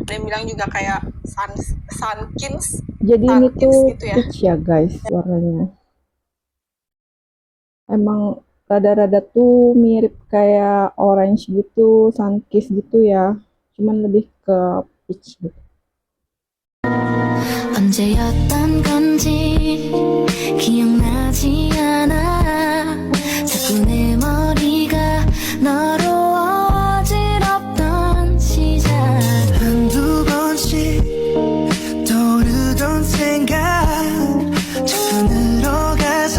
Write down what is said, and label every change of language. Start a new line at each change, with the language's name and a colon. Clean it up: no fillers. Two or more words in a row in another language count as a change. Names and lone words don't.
Indonesian: Ada yang bilang juga kayak sunkins. Jadi ini tuh gitu ya. peach ya guys warnanya. Emang rada-rada tuh mirip kayak orange gitu, Sunkiss gitu ya. Cuman lebih ke peach gitu.
Korean: 언제였던 건지 기억나지 않아 자꾸 내 머리가 너로 어지럽던 시작 한두 번씩 떠오르던 생각 자꾸 늘어가서